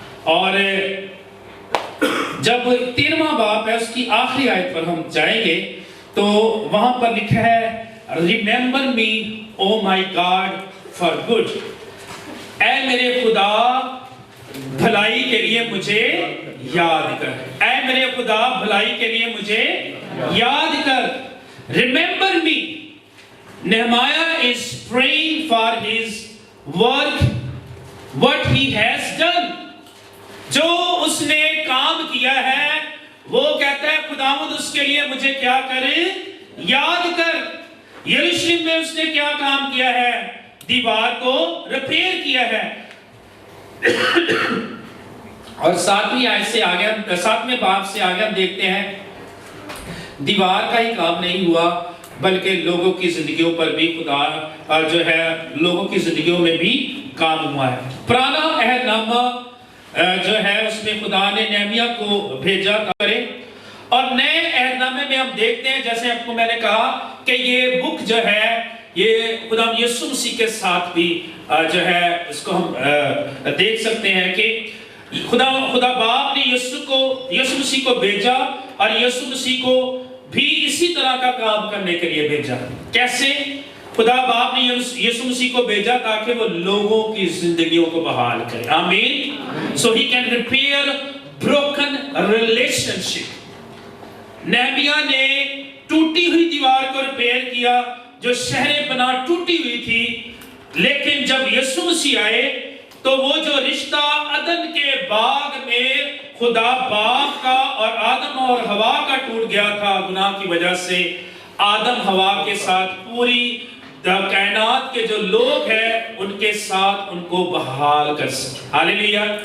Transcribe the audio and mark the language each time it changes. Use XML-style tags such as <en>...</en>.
<ur>اور جب 13واں باب ہے اس کی آخری آیت پر ہم جائیں گے تو وہاں پر لکھا ہے</ur> <en>Remember me, O my God, for good.</en> <ur>اے میرے خدا بھلائی کے لیے مجھے یاد کر، اے میرے خدا بھلائی کے لیے مجھے یاد کر.</ur> <en>Remember me. Nehemiah is praying for his work, what he has done.</en> <ur>جو اس نے کام کیا ہے وہ کہتا ہے خداوند اس کے لیے مجھے کیا کرے، یاد کر. یروشلم میں اس نے کیا کام کیا ہے؟ دیوار کو ریپیئر کیا ہے. اور ساتویں آیت سے آگے، ساتویں باب سے آگے ہم دیکھتے ہیں دیوار کا ہی کام نہیں ہوا بلکہ لوگوں کی زندگیوں پر بھی خدا جو ہے لوگوں کی زندگیوں میں بھی کام ہوا ہے. پرانا عہد نامہ جو ہے اس میں خدا نے نہمیہ کو بھیجا کرے، اور نئے عہد نامے میں ہم دیکھتے ہیں جیسے آپ کو میں نے کہا کہ یہ بک جو ہے یہ خدا یسوع مسیح کے ساتھ بھی جو ہے اس کو ہم دیکھ سکتے ہیں کہ خدا باپ نے یسوع مسیح کو بھیجا اور یسوع مسیح کو بھی اسی طرح کا کام کرنے کے لیے بھیجا. کیسے؟ خدا باپ نے یسوع مسیح کو بھیجا تاکہ وہ لوگوں کی زندگیوں کو بحال کرے. آمین.</ur> <en>So he can repair broken relationship.</en> <ur>نہمیہ نے ٹوٹی ہوئی دیوار کو ریپیئر کیا جو شہر پناہ ٹوٹی ہوئی تھی، لیکن جب یسوع مسیح آئے تو وہ جو رشتہ عدن کے باغ میں خدا باپ کا اور آدم اور ہوا کا ٹوٹ گیا تھا گناہ کی وجہ سے، آدم ہوا کے ساتھ پوری کائنات کے جو لوگ ہیں ان کے ساتھ ان کو بحال کر سکے. ہاللیلویا.</ur>